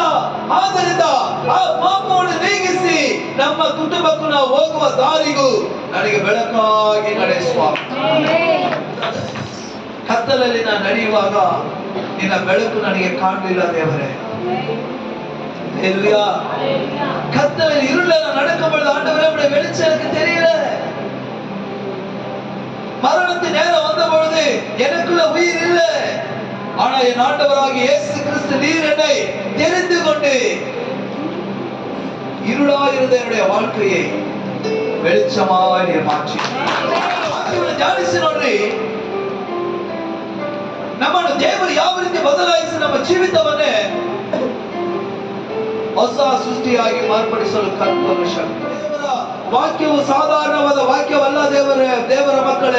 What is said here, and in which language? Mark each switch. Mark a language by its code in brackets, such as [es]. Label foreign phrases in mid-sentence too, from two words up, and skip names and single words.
[kn] ಆದ್ದರಿಂದ ಆ ಪಾಪವನ್ನು ನೀಗಿಸಿ ನಮ್ಮ ಕುಟುಂಬಕ್ಕೂ ನಾವು ಹೋಗುವ ದಾರಿಗೂ ನನಗೆ ಬೆಳಕಾಗಿ ನಡೆಸುವ. ಕತ್ತಲಲ್ಲಿ ನಾನು ನಡೆಯುವಾಗ ನಿನ್ನ ಬೆಳಕು ನನಗೆ ಕಾಣಲಿಲ್ಲ ದೇವರೇ. ಹಲ್ಲೆಲೂಯಾ. [ta] கத்தலில் இருள நான் நடக்கும் பொழுது ஆண்டவரே உம்முடைய வெளிச்சம் எனக்கு தெரியல. மரணத்தின் நேரம் வந்த பொழுது எனக்குள்ள உயிர் இல்லை. ஆனா என் ஆண்டவராகிய இயேசு கிறிஸ்து நீர் என்னை தெரிந்து கொண்டு இருளாயிருந்த என்னுடைய வாழ்க்கையை வெளிச்சமாய் நீர் மாற்றி [kn] ಧ್ಯಾನಿಸಿ ನೋಡ್ರಿ, ನಮ್ಮನ್ನು ದೇವರು ಯಾವ ರೀತಿ ಬದಲಾಯಿಸಿ ನಮ್ಮ ಜೀವಿತವನ್ನೇ ಹೊಸ ಸೃಷ್ಟಿಯಾಗಿ ಮಾರ್ಪಡಿಸಲು ಕರ್ತನ ಶಕ್ತಿ. ದೇವರ ವಾಕ್ಯವು ಸಾಧಾರಣವಾದ ವಾಕ್ಯವಲ್ಲ ದೇವರ ಮಕ್ಕಳೇ.